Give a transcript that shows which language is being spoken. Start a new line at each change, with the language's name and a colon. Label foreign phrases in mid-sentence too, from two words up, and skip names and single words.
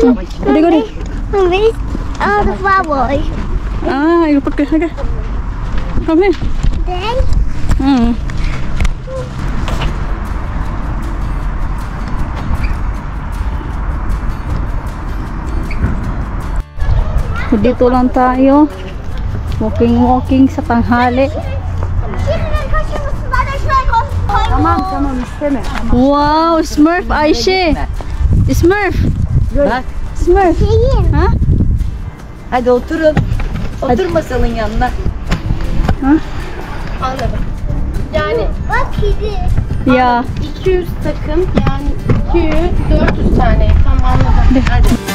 English: Go there. all the flowers? Ah, you put it. Come here. Then
Filipino: Dito lang tayo. Walking sa tanghali.
Turkish: Wow, Smurf Ayşe. Smurf. Bak. Smurf. Ha? Hadi oturun. Otur masanın yanına. anladım. Yani Bak kedi. Ya. 200 takım yani 200-400 tane tam anladım. Hadi.